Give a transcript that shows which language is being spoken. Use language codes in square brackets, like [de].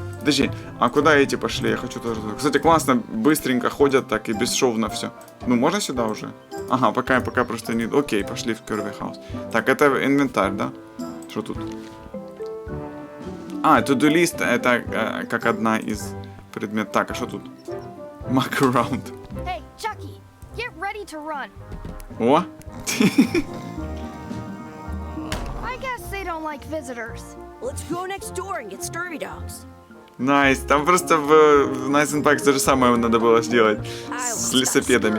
[ru] Подожди, а куда эти пошли? Я хочу тоже... Кстати, классно, быстренько ходят так и бесшовно все. Ну, можно сюда уже? Ага, пока просто не... Окей, пошли в Curvy House. Так, это инвентарь, да? Что тут? А, to-do list, это как одна из предметов. Так, а что тут? Muck around. [en] Hey, Chucky, get ready to run. О! I guess they don't like visitors. Let's go next door and get scurvy dogs. [ru] Найс. Там просто в Nights and Bikes то же самое надо было сделать с лесопедами.